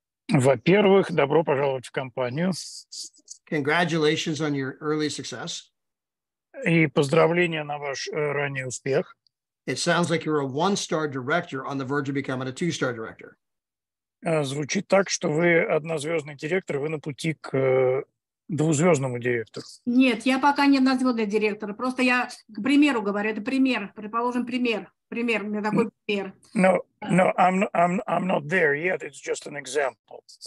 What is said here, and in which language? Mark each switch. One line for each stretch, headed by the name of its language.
Russian: Во-первых, добро пожаловать в компанию.
English: Congratulations on your early success.
Russian: И поздравления на ваш ранний успех.
English: It sounds like you're a 1-star director on the verge of becoming a 2-star director.
Russian: Звучит так, что вы однозвездный директор, вы на пути к двузвездному директору. Нет, я пока не однозвездный директор. Просто я к примеру говорю, это пример. Предположим, пример. У меня такой пример.
English: No, I'm not there yet. It's just an example.